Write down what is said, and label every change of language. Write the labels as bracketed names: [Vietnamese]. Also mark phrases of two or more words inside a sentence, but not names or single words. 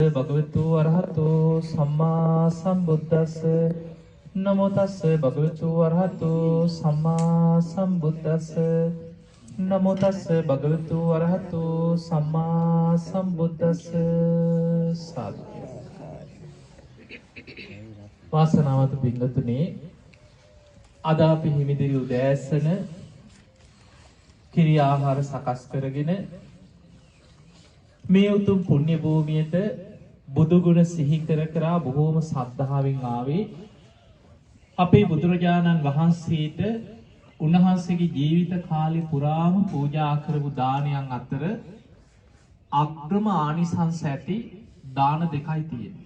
[Pali] භගවතු වරහතෝ සම්මා සම්බුද්දස්ස නමෝ තස්ස භගවතු වරහතෝ සම්මා සම්බුද්දස්ස නමෝ තස්ස භගවතු වරහතෝ සම්මා සම්බුද්දස්ස සාදු. [Sinhala] වාසනාවන්ත පින්වතුනි, අද අපි හිමිදිරි උදෑසන කිරි ආහාර සකස් කරගෙන මේ උතුම් පුණ්‍ය භූමියට බුදු ගුණ සිහි කර කර බොහෝම ශ්‍රද්ධාවෙන් ආවේ අපේ බුදුරජාණන් වහන්සේට උන්වහන්සේගේ ජීවිත කාලේ පුරාම පූජා කරපු දානයන් අතර අග්‍රම ආනිසංස ඇති දාන දෙකයි තියෙන්නේ.